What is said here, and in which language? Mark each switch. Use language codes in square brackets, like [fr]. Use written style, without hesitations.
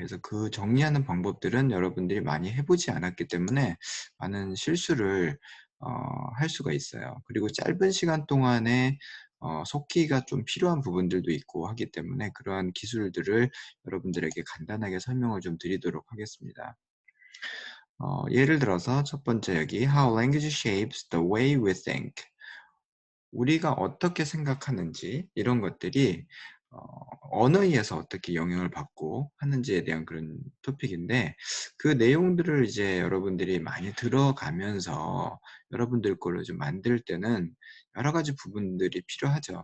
[ko] 그래서 그 정리하는 방법들은 여러분들이 많이 해보지 않았기 때문에 많은 실수를 어, 할 수가 있어요. 그리고 짧은 시간 동안에 속기가 좀 필요한 부분들도 있고 하기 때문에 그러한 기술들을 여러분들에게 간단하게 설명을 좀 드리도록 하겠습니다. 예를 들어서 첫 번째 여기 [en] How language shapes the way we think. [ko] 우리가 어떻게 생각하는지 이런 것들이 어, 언어에서 어떻게 영향을 받고 하는지에 대한 그런 토픽인데 그 내용들을 이제 여러분들이 많이 들어가면서 여러분들 걸로 좀 만들 때는 여러 가지 부분들이 필요하죠.